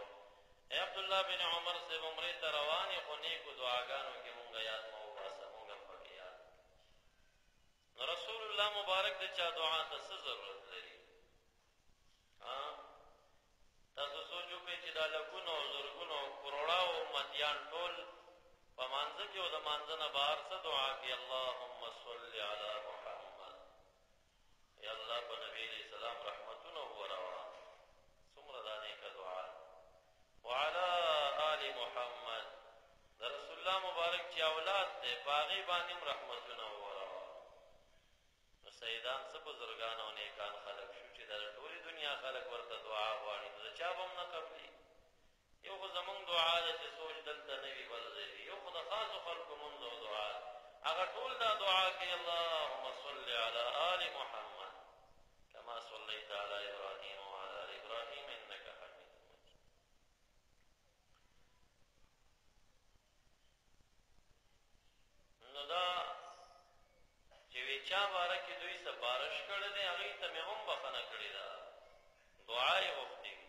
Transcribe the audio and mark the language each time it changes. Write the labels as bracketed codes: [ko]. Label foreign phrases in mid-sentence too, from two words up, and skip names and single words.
[ps] ای عبدالله بن عمر صاحب عمرې ته روان یې، خو نیکو دعاګانو کې مونږ یاد مه وباسه، مونږ هم پکې یاد. نو رسول الله مبارک د چا دعا ته څه ضرورت لري؟ تاسو سوچ وکړئ چې دا لکونو او زرګونو او کروڑاو امتیان ټول په مانځه کې او د مانځه نه بهر څه دعا کوي؟ [ar] اللهم صل علی محمد. [ps] یا الله په نبي [ar] علیه السلام [ps] رحمتونه وروه، څومره دا نیکه دعا. [ar] وعلى آل محمد، [ps] د رسول الله مبارک چې اولاد دی په هغې باندې هم رحمتونه وروه. نو سیدان څه بزرګان او نیکان خلک شو چې د ټولې دنیا خلک ورته دعا غواړي، نو د چا به هم نه قبلي. یو خو زمونږ دعا ده چې سوچ دلته نه وي بل ځای وي، یو خو د خاصو خلکو مونږ دعا هغه ټول دا دعا کوي [ar] اللهم صل علی آل محمد کما صلیت علی ابراهیم وعلی آل ابراهیم انک حمید مجید. [ps] نو دا چې وی چا باره کې دوی سپارش کړی دی هغې ته مې هم بخښنه کړې ده، دعا یې غوښتې وي.